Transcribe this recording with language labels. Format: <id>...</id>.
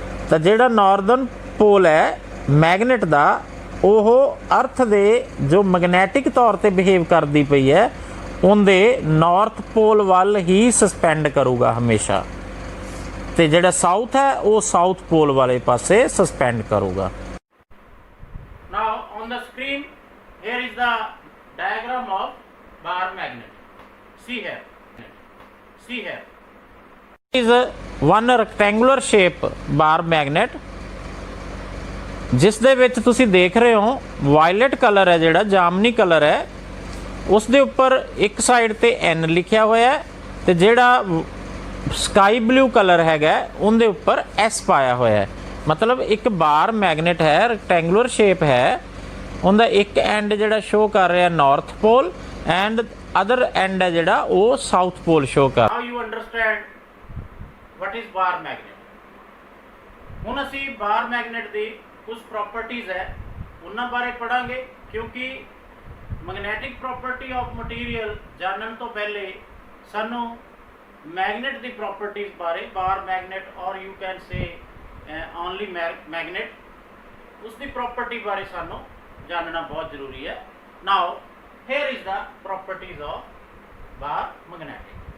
<pa>ਤਾਂ ਜਿਹੜਾ ਨਾਰਦਰਨ ਪੋਲ ਹੈ ਮੈਗਨੇਟ ਦਾ ਉਹ ਅਰਥ ਦੇ ਜੋ ਮੈਗਨੈਟਿਕ ਤੌਰ ਤੇ ਬਿਹੇਵ ਕਰਦੀ ਪਈ ਹੈ ਉਹਦੇ ਨਾਰਥ ਪੋਲ ਵੱਲ ਹੀ ਸਸਪੈਂਡ ਕਰੂਗਾ ਹਮੇਸ਼ਾ, ਤੇ ਜਿਹੜਾ ਸਾਊਥ ਹੈ ਉਹ ਸਾਊਥ ਪੋਲ ਵਾਲੇ ਪਾਸੇ ਸਸਪੈਂਡ ਕਰੂਗਾ।</pa> <en>Now on the screen here is the diagram of bar magnet. See here is one rectangular shape bar magnet</en> <pa>ਜਿਸ ਦੇ ਵਿੱਚ ਤੁਸੀਂ ਦੇਖ ਰਹੇ ਹੋ ਵਾਇਲਟ ਕਲਰ ਹੈ ਜਿਹੜਾ ਜਾਮਨੀ ਕਲਰ ਹੈ ਉਸ ਦੇ ਉੱਪਰ ਇੱਕ ਸਾਈਡ ਤੇ N ਲਿਖਿਆ ਹੋਇਆ ਹੈ ਤੇ ਜਿਹੜਾ ਸਕਾਈ ਬਲੂ ਕਲਰ ਹੈਗਾ ਉਹਦੇ ਉੱਪਰ S ਪਾਇਆ ਹੋਇਆ ਹੈ। ਮਤਲਬ ਇੱਕ ਬਾਰ ਮੈਗਨੇਟ ਹੈ, ਰੈਕਟੈਂਗੂਲਰ ਸ਼ੇਪ ਹੈ, ਉਹਦਾ ਇੱਕ ਐਂਡ ਜਿਹੜਾ ਸ਼ੋ ਕਰ ਰਿਹਾ north pole and other and ਹੈ ਜਿਹੜਾ ਉਹ ਸਾਊਥ ਪੋਲ ਸ਼ੋ ਕਰ।</pa> <en>Now you understand what is bar magnet.</en> <pa>ਹੁਣ ਅਸੀਂ ਬਾਰ ਮੈਗਨੇਟ ਦੀ ਕੁਝ ਪ੍ਰੋਪਰਟੀਜ਼ ਹੈ ਉਹਨਾਂ ਬਾਰੇ ਪੜਾਂਗੇ, ਕਿਉਂਕਿ ਮੈਗਨੈਟਿਕ ਪ੍ਰੋਪਰਟੀ ਆਫ ਮਟੀਰੀਅਲ ਜਾਣਨ ਤੋਂ ਪਹਿਲੇ ਸਾਨੂੰ ਮੈਗਨੇਟ ਦੀ ਪ੍ਰੋਪਰਟੀਜ਼ ਬਾਰੇ, ਬਾਰ ਮੈਗਨੇਟ</pa> <en>or you can say only magnet,</en> <pa>ਉਸ ਦੀ ਪ੍ਰੋਪਰਟੀ ਬਾਰੇ ਸਾਨੂੰ ਜਾਣਨਾ ਬਹੁਤ ਜ਼ਰੂਰੀ ਹੈ।</pa> <en>Now here is the properties of bar magnetic.</en>